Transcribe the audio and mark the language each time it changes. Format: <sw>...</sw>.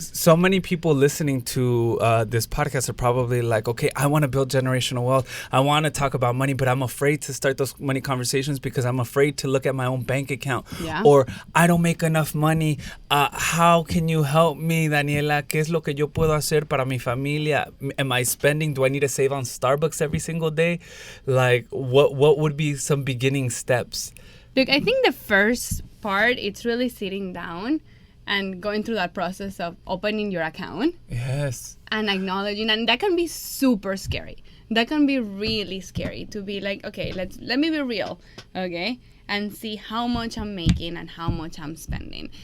<en>So many people listening to this podcast are probably like, okay, I want to build generational wealth. I want to talk about money, but I'm afraid to start those money conversations because I'm afraid to look at my own bank account. Yeah. Or I don't make enough money. How can you help me, Daniela?</en> <es>¿Qué es lo que yo puedo hacer para mi familia?</es> <en>Am I spending? Do I need to save on Starbucks every single day? Like, what would be some beginning steps? Look, I think the first part, it's really sitting down and going through that process of opening your account. Yes. And acknowledging, and that can be super scary. That can be really scary to be like, okay, let me be real, okay, and see how much I'm making and how much I'm spending.</en>